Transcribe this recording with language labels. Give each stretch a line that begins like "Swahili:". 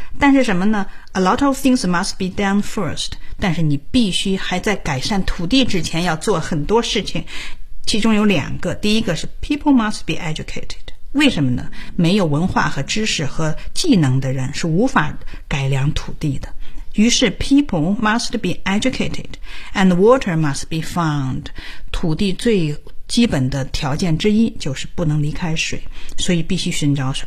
Chinese: 但是什么呢 ？
English: A lot of things must be done first。
Chinese: 但是你必须还在改善土地之前要做很多事情，其中有两个，第一个是
English: people must be educated。
Chinese: 为什么呢？没有文化和知识和技能的人是无法改良土地的。于是
English: people must be educated and water must be found。
Chinese: 土地最基本的条件之一就是不能离开水，所以必须寻找水。